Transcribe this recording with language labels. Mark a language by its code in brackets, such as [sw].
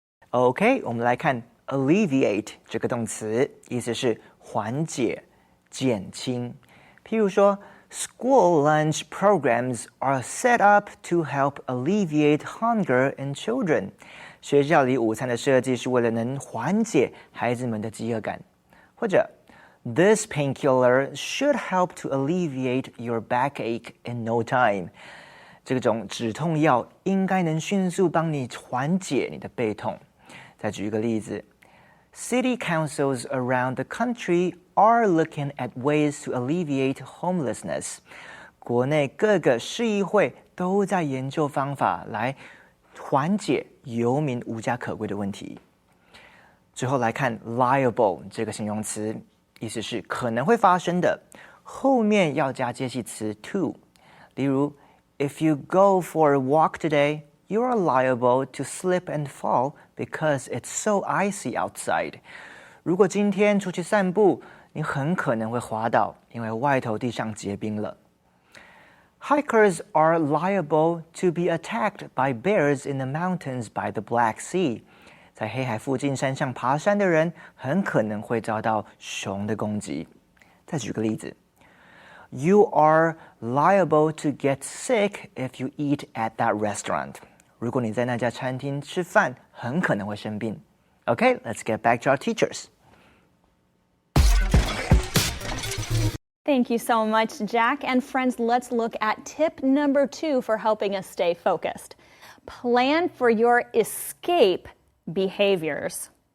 [zh] OK， 我们来看 alleviate 这个动词，意思是缓解、减轻。譬如说 [en] ，school lunch programs are set up to help alleviate hunger in children。 [zh] 学校里午餐的设计是为了能缓解孩子们的饥饿感。或者 [en] ，this painkiller should help to alleviate your backache in no time。 [zh] 这种止痛药应该能迅速帮你缓解你的背痛。再举一个例子 [en] City councils around the country are looking at ways to alleviate homelessness. [zh] 国内各个市议会都在研究方法来缓解游民无家可归的问题。最后来看 liable 这个形容词，意思是可能会发生的，后面要加介系词 to。例如 [en] If you go for a walk today, you are liable to slip and fall because it's so icy outside. [zh] 如果今天出去散步，你很可能会滑倒，因为外头地上结冰了。 [en] Hikers are liable to be attacked by bears in the mountains by the Black Sea. [zh] 在黑海附近山上爬山的人很可能会遭到熊的攻击。再举个例子 [en] You are liable to get sick if you eat at that restaurant. [zh] 如果你在那家餐厅吃饭，很可能会生病。 [en] Okay, let's get back to our teachers. Thank you so much, Jack. And friends, let's look at tip number 2 for helping us stay focused. Plan for your escape behaviors.